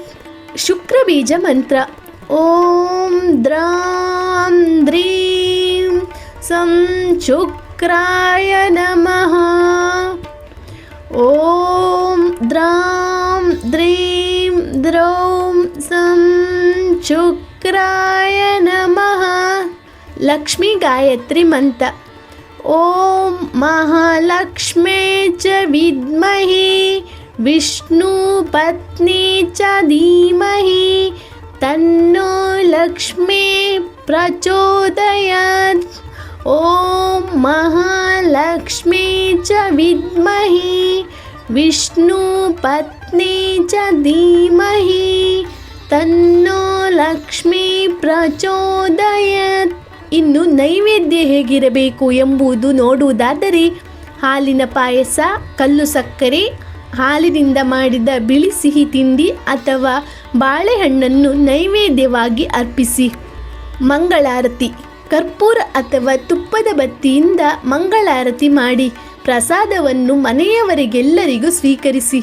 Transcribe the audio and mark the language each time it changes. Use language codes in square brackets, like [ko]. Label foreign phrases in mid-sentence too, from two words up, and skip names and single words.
[kn] ಶುಕ್ರ ಬೀಜ ಮಂತ್ರ. [sa] ಓಂ ದ್ರಾಂ ದ್ರೀಂ ಸಂ ಶುಕ್ರಾಯ ನಮಃ. ಓಂ ದ್ರಾಂ ದ್ರೀಂ ದ್ರೌಂ ಸಂ ಶುಕ್ರಾಯ ನಮಃ. [kn] ಲಕ್ಷ್ಮೀ ಗಾಯತ್ರಿ ಮಂತ್ರ. [sa] ಓಂ ಮಹಾಲಕ್ಷ್ಮೇ ಚ ವಿದ್ಮಹಿ ವಿಷ್ಣು ಪತ್ನಿ ಚ ಧೀಮಹಿ ತನ್ನೋ ಲಕ್ಷ್ಮೀ ಪ್ರಚೋದಯಾತ್. ಓಂ ಮಹಾಲಕ್ಷ್ಮೀ ಚ ವಿದ್ಮಹಿ ವಿಷ್ಣು ಪತ್ನಿ ಚ ಧೀಮಹಿ ತನ್ನೋ ಲಕ್ಷ್ಮೀ ಪ್ರಚೋದಯಾತ್. [kn] ಇನ್ನು ನೈವೇದ್ಯ ಹೇಗಿರಬೇಕು ಎಂಬುದು ನೋಡುವುದಾದರೆ ಹಾಲಿನ ಪಾಯಸ, ಕಲ್ಲು ಸಕ್ಕರೆ, ಹಾಲಿನಿಂದ ಮಾಡಿದ ಬಿಳಿ ಸಿಹಿ ತಿಂಡಿ ಅಥವಾ ಬಾಳೆಹಣ್ಣನ್ನು ನೈವೇದ್ಯವಾಗಿ ಅರ್ಪಿಸಿ. ಮಂಗಳಾರತಿ. ಕರ್ಪೂರ ಅಥವಾ ತುಪ್ಪದ ಬತ್ತಿಯಿಂದ ಮಂಗಳಾರತಿ ಮಾಡಿ ಪ್ರಸಾದವನ್ನು ಮನೆಯವರಿಗೆಲ್ಲರಿಗೂ ಸ್ವೀಕರಿಸಿ.